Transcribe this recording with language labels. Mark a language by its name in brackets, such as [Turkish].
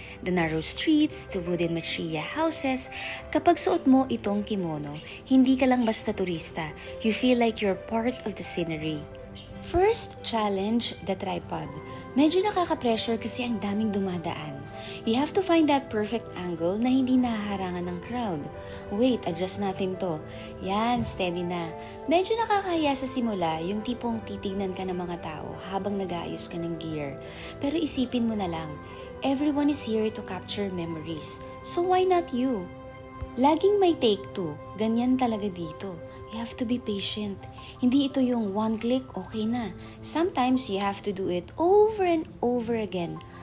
[English] The narrow streets, the wooden machiya houses, [Filipino] kapag suot mo itong kimono, hindi ka lang basta turista. [English] You feel like you're part of the scenery. First challenge, the tripod. [Filipino] Medyo nakaka-pressure kasi ang daming dumadaan. [English] You have to find that perfect angle [Filipino] na hindi nahaharangan ng crowd. Wait, adjust natin to. Yan, steady na. Medyo nakakahiya sa simula yung tipong titignan ka ng mga tao habang nag-aayos ka ng gear. Pero isipin mo na lang, [English] everyone is here to capture memories. So why not you? [Filipino] Laging may take two. Ganyan talaga dito. [English] You have to be patient. [Filipino] Hindi ito yung one click, okay na. [English] Sometimes you have to do it over and over again.